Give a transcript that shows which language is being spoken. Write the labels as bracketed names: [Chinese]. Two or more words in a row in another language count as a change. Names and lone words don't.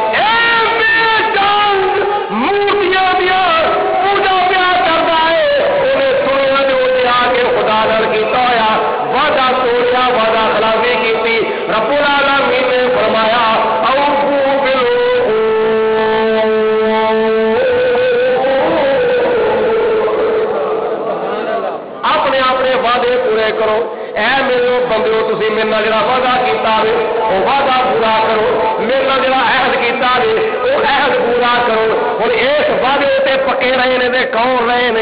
[Punjabi] مورتیاں دیا پوجا پیا کرتا ہے، انہیں سنیا جو آ کے خدا نال کیتا ہوا وعدہ توڑیا، وعدہ خلافی کی رب العالمین نے فرمایا [Arabic] اوفوا بالعقود، [Punjabi] اپنے اپنے وعدے پورے کرو، اے میرے بندیو تسی میرے نال جڑا وعدہ کیتا ہے وہ وعدہ پورا کرو، میرے نال جڑا عہد کیتا ہے وہ عہد پورا کرو۔ ہن اس وعدے تے پکے رہے نے تے کون رہے نے؟